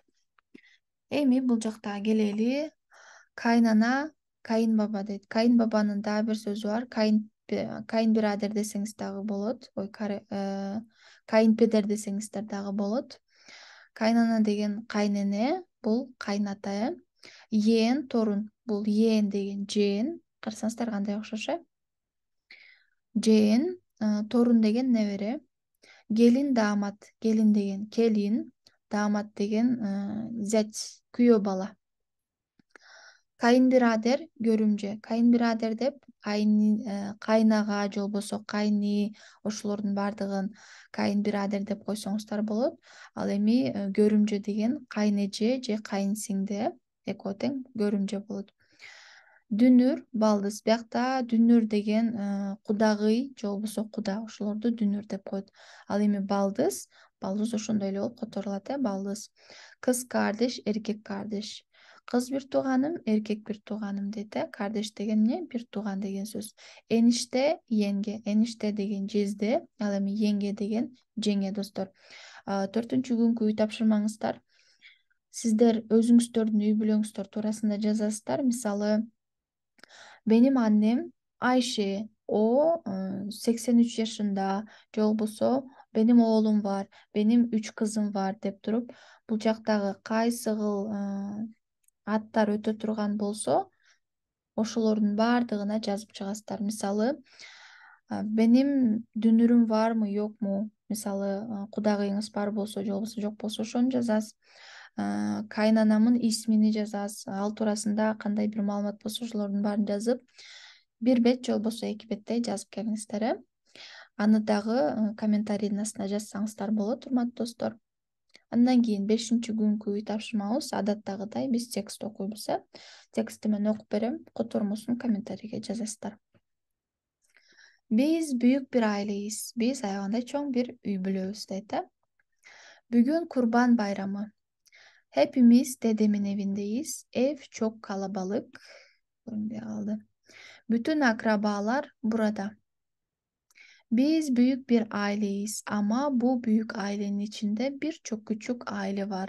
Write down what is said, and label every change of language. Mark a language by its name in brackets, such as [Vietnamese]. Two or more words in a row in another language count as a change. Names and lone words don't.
[Kyrgyz] Эми бул жакта келели. Кайнана, кайынбаба дейт. Кайынбабанын дагы бир сөзү бар. Кайынбирадер десеңиз дагы болот. Кайынпедер десеңиздер дагы болот. Кайнана деген кайнене, бул кайната. [Turkish] Yeğen, torun. [Kyrgyz] Бул yeğen деген жээн. Карасаңыздар кандай окшош, жээн, torun деген небере. [Turkish] Gelin, damat. [Kyrgyz] Gelin деген келин, damat деген зять, күйөө бала. [Turkish] Kayınbirader, görümce. [Kyrgyz] Kayınbirader деп кайнага же болбосо кайны ошолордун бардыгын kayınbirader деп койсоңуздар болот. Ал эми көрүмжө деген кайнеже же кайынсиңде экөө тең көрүмжө болот. Дүнүр, балдыз. Биякта дүнүр деген кудагый же болбосо куда, ошолорду дүнүр деп коет. Ал эми балдыз ошондой эле болуп которулат, балдыз. [Turkish] Kız kardeş, erkek kardeş. [Kyrgyz] Кыз бир тууганым, эркек бир тууганым дейди. [Turkish] Kardeş деген ne? Bir tuğan деген söz. Enişte, yenge. [Kyrgyz] Enişte деген jezde. Ал эми yenge деген жеңе, достор. 4-күнкү үй тапшырмаңыздар. Сиздер өзүңүздөрдүн үй бүлөңүздөр туурасында жазасыздар. Мисалы, [Turkish] benim annem Ayşe, o 83 yaşında, [Kyrgyz] же болбосо [Turkish] benim oğlum var, benim 3 kızım var [Kyrgyz] деп туруп, бул жактагы кайсы кыл аттар өтө турган болсо, ошолордун баардыгына жазып чыгасыздар. Мисалы, [Turkish] benim dünürüm var mı yok mu? [Kyrgyz] Мисалы, кудагыйыңыз бар болсо, же болбосо жок болсо, ошону жазасыз. Кайнанамын исмини жазасыз. Ал туурасында кандай бир маалымат болсо, ошолордун баарын жазып, бир бет же болбосо 2 беттей жазып келиңиздер. Аны дагы комментарийдин астына жазсаңыздар болот, урматтуу достор. Андан кийин 5-күнкү үй тапшырмабыз. Адаттагыдай биз текст окуйбуз. Текстти мен окуп берем, котормусун комментарийге жазасыздар. Биз [Turkish] büyük bir aileyiz. [Kyrgyz] Биз аябандай чоң бир үй бүлөбүз дейт. [Turkish] Бүгүн Kurban Bayramı. Hepimiz dedemin evindeyiz. Ev çok kalabalık. Bütün akrabalar burada. Biz büyük bir aileyiz ama bu büyük ailenin içinde birçok küçük aile var.